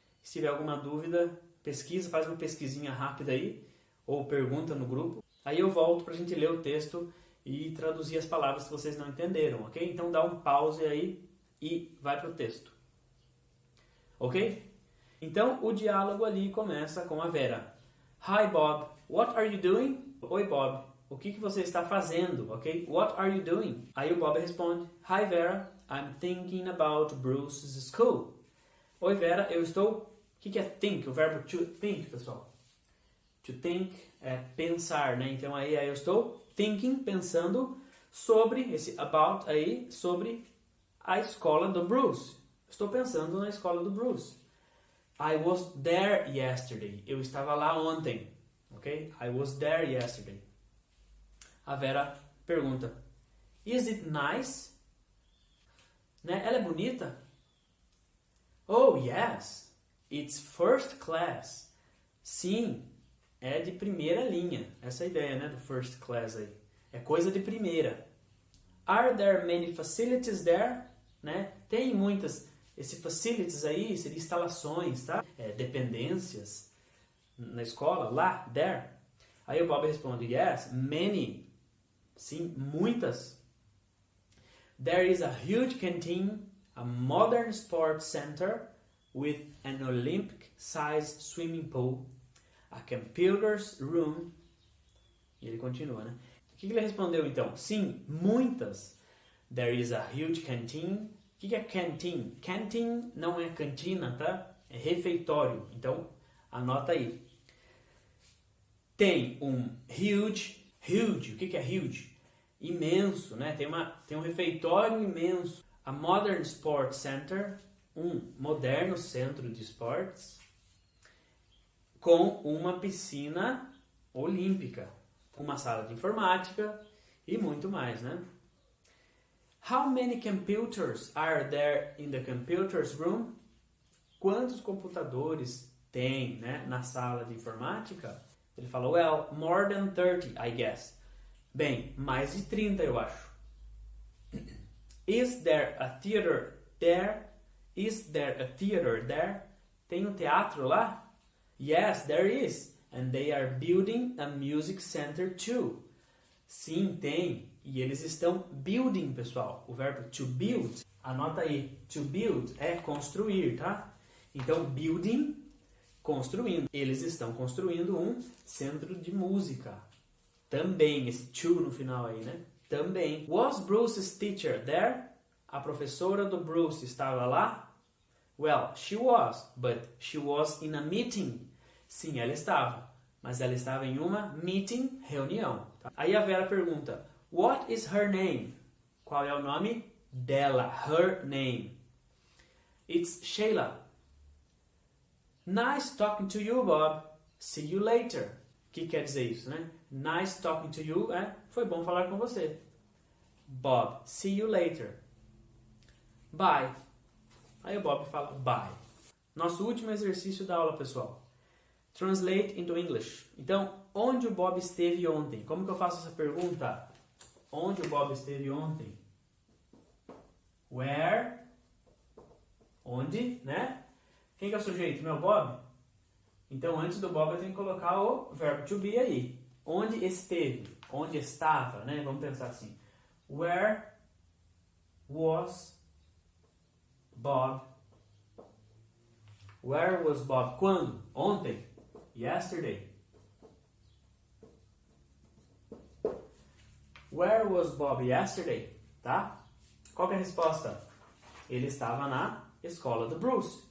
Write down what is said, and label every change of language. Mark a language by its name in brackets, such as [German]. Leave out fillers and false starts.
[Portuguese] Se tiver alguma dúvida, pesquisa, faz uma pesquisinha rápida aí, ou pergunta no grupo. Aí eu volto para a gente ler o texto e traduzir as palavras que vocês não entenderam, ok? Então dá um pause aí e vai para o texto. Ok? Então o diálogo ali começa com a Vera. [English] Hi Bob, what are you doing? [Portuguese] Oi Bob, o que você está fazendo? [English] Ok? What are you doing? [Portuguese] Aí o Bob responde, [English] Hi Vera, I'm thinking about Bruce's school. [Portuguese] Oi Vera, eu estou... O que é think? O verbo to think, pessoal. To think é pensar, né? Então aí eu estou thinking, pensando sobre, esse about aí, sobre a escola do Bruce. Estou pensando na escola do Bruce. [English] I was there yesterday. [Portuguese] Eu estava lá ontem. [English] Ok? I was there yesterday. [Portuguese] A Vera pergunta, [English] Is it nice? [Portuguese] Né? Ela é bonita? [English] Oh, yes. It's first class. [Portuguese] Sim, é de primeira linha. Essa é a ideia, né, do first class aí. É coisa de primeira. [English] Are there many facilities there? [Portuguese] Né? Tem muitas. Esse facilities aí seria instalações, tá? Dependências na escola, lá, there. Aí o Bob responde, [English] yes, many. [Portuguese] Sim, muitas. [English] There is a huge canteen, a modern sports center with an Olympic-sized swimming pool, a computer's room. [Portuguese] E ele continua, né? O que ele respondeu então? Sim, muitas. [English] There is a huge canteen. [Portuguese] O que é canteen? Canteen não é cantina, tá? É refeitório. Então, anota aí. Tem um huge. O que é huge? Imenso, né? Tem um refeitório imenso. A Modern Sports Center, um moderno centro de esportes, com uma piscina olímpica, uma sala de informática e muito mais, né? [English] How many computers are there in the computers room? [Portuguese] Quantos computadores tem, né, na sala de informática? Ele falou, [English] well, more than 30, I guess. [Portuguese] Bem, mais de 30, eu acho. [English] Is there a theater there? Is there a theater there? [Portuguese] Tem um teatro lá? [English] Yes, there is. And they are building a music center too. [Portuguese] Sim, tem. E eles estão building, pessoal. O verbo to build, anota aí. To build é construir, tá? Então, building, construindo. Eles estão construindo um centro de música. Também, esse to no final aí, né? Também. [English] Was Bruce's teacher there? [Portuguese] A professora do Bruce estava lá? [English] Well, she was, but she was in a meeting. [Portuguese] Sim, ela estava. Mas ela estava em uma meeting, reunião. Tá? Aí a Vera pergunta, [English] what is her name? [Portuguese] Qual é o nome dela? [English] Her name. It's Sheila. Nice talking to you, Bob. See you later. [Portuguese] O que quer dizer isso, né? [English] Nice talking to you, [Portuguese] foi bom falar com você. [English] Bob, see you later. Bye. [Portuguese] Aí o Bob fala bye. Nosso último exercício da aula, pessoal. [English] Translate into English. [Portuguese] Então, onde o Bob esteve ontem? Como que eu faço essa pergunta? Onde o Bob esteve ontem? Where? Onde, né? Quem que é o sujeito? Meu Bob? Então, antes do Bob, eu tenho que colocar o verbo to be aí. Onde esteve? Onde estava, né? Vamos pensar assim. [English] Where was Bob? Where was Bob? [Portuguese] Quando? Ontem? [English] Yesterday. Where was Bob yesterday? [Portuguese] Tá? Qual que é a resposta? Ele estava na escola do Bruce.